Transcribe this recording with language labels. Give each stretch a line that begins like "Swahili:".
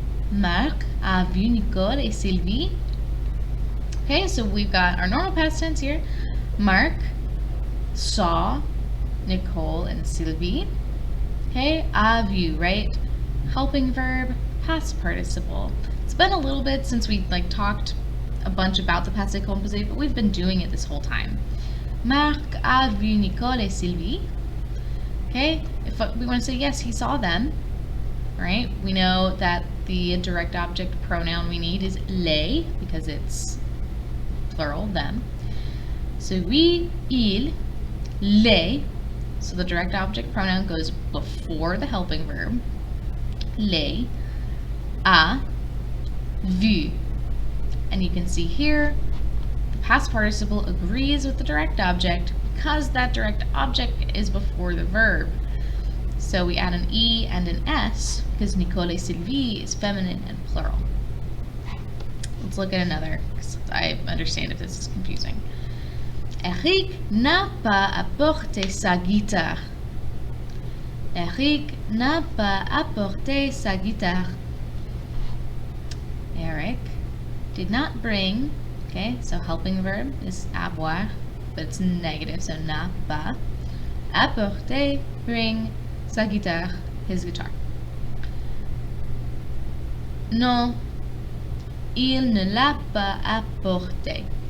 French: Marc a vu Nicole et Sylvie.
English: Okay, so we've got our normal past tense here. Marc saw Nicole and Sylvie. Okay, a vu, right? Helping verb, past participle. It's been a little bit since we talked a bunch about the passé composé, but we've been doing it this whole time.
French: Marc a vu Nicole et Sylvie.
English: Okay, if we want to say yes, he saw them, right? We know that the direct object pronoun we need is les, because it's plural, them. So
French: oui, il, les,
English: so the direct object pronoun goes before the helping verb.
French: Les a vu.
English: And you can see here, the past participle agrees with the direct object because that direct object is before the verb. So we add an E and an S because Nicole et Sylvie is feminine and plural. Let's look at another, because I understand if this is confusing.
French: Eric n'a pas apporté sa guitare. Eric n'a pas apporté sa guitare.
English: Eric did not bring, okay, so helping verb is avoir, but it's negative, so n'a pas. Apporter, bring,
French: sa guitare,
English: his guitar.
French: Non, il ne l'a pas apporté.